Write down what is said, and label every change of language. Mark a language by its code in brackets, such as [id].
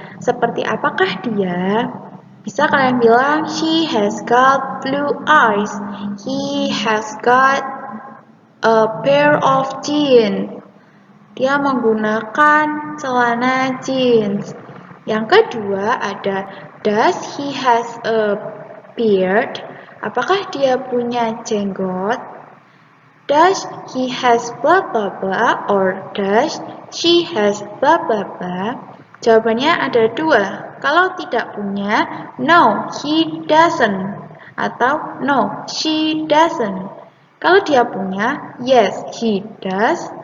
[id] Seperti apakah dia? Bisa kalian bilang, [en] she has got blue eyes. He has got a pair of jeans. [id] Dia menggunakan celana jeans. Yang kedua ada, [en] does he has a beard? [id] Apakah dia punya jenggot? [en] Does he has blah blah blah or does she has blah blah blah? [id] Jawabannya ada dua. Kalau tidak punya, [en] no, he doesn't. Atau no, she doesn't. [id] Kalau dia punya, [en] yes, he does.